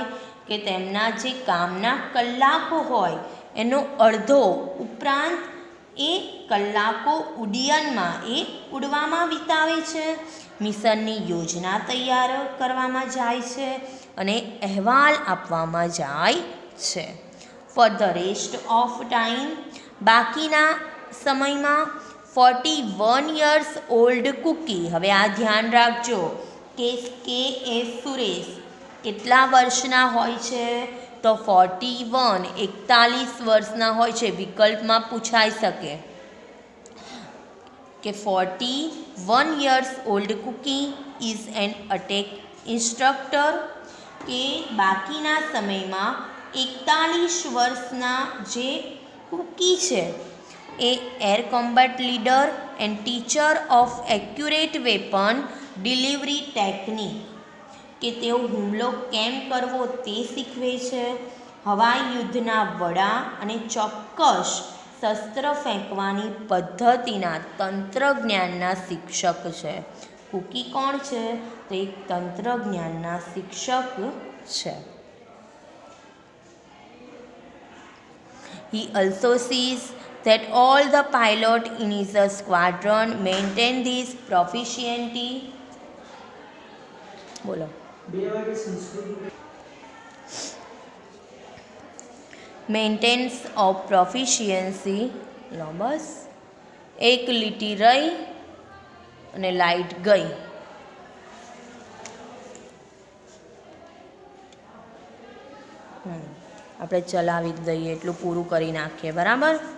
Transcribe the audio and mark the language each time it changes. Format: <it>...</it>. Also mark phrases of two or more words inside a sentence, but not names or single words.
<gu>કે તેમના જે કામના કલાકો હોય એનો અડધો ઉપરાંત એ કલાકો ઉડ્ડયનમાં એ ઉડવામાં વિતાવે છે, મિશનની યોજના તૈયાર કરવામાં જાય છે અને અહેવાલ આપવામાં જાય છે.</gu> <en>for the rest of time,</en> <gu>બાકીના સમયમાં 41</gu> <en>years old</en> <gu>કુકી, હવે આ ધ્યાન રાખજો કે KS સુરેશ કેટલા વર્ષના હોય છે? તો 41, 41 વર્ષના હોય છે. વિકલ્પમાં પૂછાઈ શકે કે 41</gu> <en>years old</en> <gu>કુકી</gu> <en>is an attack instructor,</en> <gu>કે બાકીના સમયમાં 41 વર્ષના જે કુકી છે એ</gu> <en>air combat leader and teacher of accurate weapon delivery technique,</en> <gu>કે તેઓ હુમલો કેમ કરવો તે શીખવે છે, હવાઈ યુદ્ધના વડા અને ચોક્કસ શસ્ત્ર ફેંકવાની પદ્ધતિના તંત્રજ્ઞાનના શિક્ષક છે. કુકી કોણ છે? તો એક તંત્રજ્ઞાનના શિક્ષક છે.</gu> <en>He also sees that all the pilot in his squadron maintain this proficiency. બોલો. maintenance of proficiency.</en> <gu>લો બસ એક લીટી રહી અને લાઇટ ગઈ. આપણે ચલાવી જ દઈએ, એટલું પૂરું કરી નાખીએ, બરાબર.</gu>